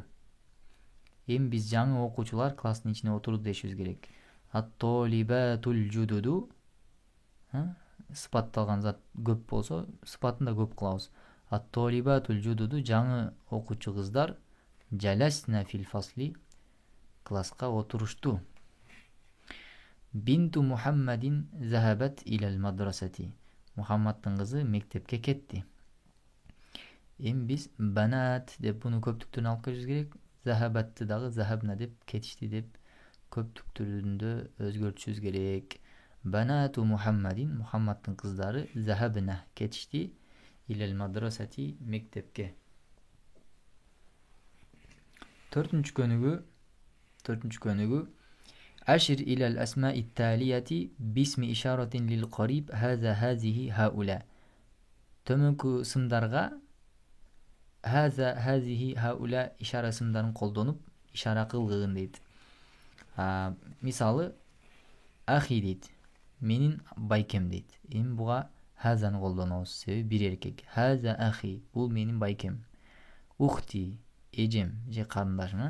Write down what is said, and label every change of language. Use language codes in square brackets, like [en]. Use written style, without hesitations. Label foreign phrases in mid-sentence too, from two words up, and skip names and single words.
[ky] Эми биз жаңы окуучулар класстын ичине отурду дешибиз керек. [ar] الطالبات الجدد, [ky] сыпатталган зат көп болсо, сыпатын да көп кылабыз. [ar] الطالبات الجدد, [ky] жаңы окуучу кыздар, [ar] جلسن في الفصل, [ky] класска отурушту. [ar] بنت محمد ذهبت إلى المدرسة. [ky] Мухаммадтын кызы мектепке кетти. Эми биз банат деп буну көптүктөрүнө алып келишибиз керек. Захабатты дагы захабна деп, кетишти деп көптүктөрүндө өзгөртүшүбүз керек. [ar] بنات محمد, [ky] Мухаммадтын кыздары, захабна кетишти, [ar] إلى المدرسة, [ky] мектепке. Төртүнчү көнүгүү [ar] أشر إلى الأسماء التالية باسم إشارة للقريب هذا هذه هؤلاء. [ky] Төмөнкү сымдарга [ar] هذا هذه هؤلاء [ky] ишара сымдарын колдонуп ишара кылгын дейт. Мисалы, ахи дейт, менин байкем дейт. Эми буга хазаны колдонобуз, себеби бир эркек. [ar] هذا أخي, [ky] бул менин байкем. Ухти, эжем же карындашым.